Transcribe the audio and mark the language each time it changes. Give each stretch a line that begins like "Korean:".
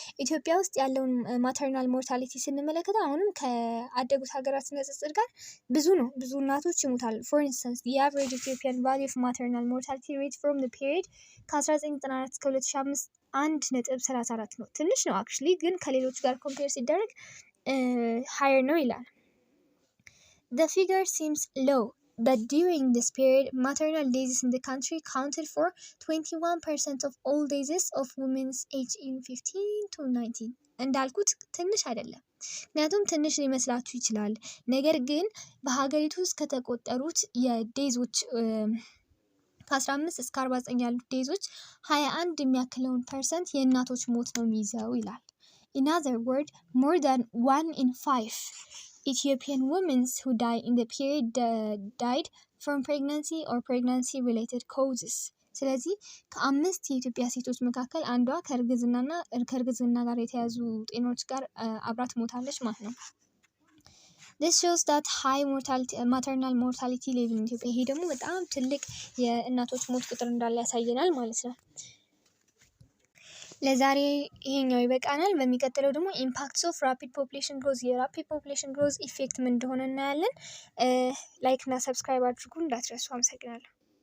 Amharic: ኢትዮጵያ ውስጥ ያለውን ማተርናል ሞርታሊቲ ስንመለከት አሁንም ከአደጉት ሀገራት ንጽጽር ጋር ብዙ ነው። ብዙ እናቶች ይሞታሉ።
English: For instance, the average Ethiopian value of maternal mortality rate from the period
Amharic: ከ1994 እስከ 2005 1.34 ነው። ትንሽ ነው አክቹሊ፣ ግን ከሌሎች ጋር ኮምፔር ሲደረግ higher ነው ይላል።
English: The figure seems low. But during this period, maternal deaths in the country counted for 21% of all deaths of women aged in 15 to 19.
Amharic: እንዳልኩት ትንሽ አይደለም። ምክንያቱም ትንሽ ሊመስላችሁ ይችላል። ነገር ግን በሀገሪቱ ውስጥ ከተቆጠሩት የዴዞች ከ15 እስከ 49 ያሉት ዴዞች 21 የሚያክለውን ፐርሰንት የእናቶች ሞት ነው የሚይዘው ይላል።
English: In other words, more than 1 in 5 Ethiopian women who die in the period died from pregnancy or pregnancy related causes.
Amharic: ስለዚህ ከ5 የኢትዮጵያ ሴቶች መካከል አንዷ ከእርግዝና ጋር የተያዙ ጤናዎች ጋር አብራ ትሞታለች ማለት ነው።
English: This shows that high mortality maternal mortality level in Ethiopia።
Amharic: ይሄ ደግሞ በጣም ትልቅ የእናቶች ሞት ቁጥር እንዳለ ያሳየናል ማለት ነው። ለዛሬ ይሄኛው ይበቃናል። በሚቀጥለው ደግሞ ኢምፓክትስ ኦፍ ራፒድ ፖፑሌሽን ግሮዝ የራፒድ ፖፑሌሽን ግሮዝ ኢፌክት ምን እንደሆነ እናያለን። ላይክ እና ሰብስክራይብ አድርጉ እንዳትረሱ። አመሰግናለሁ።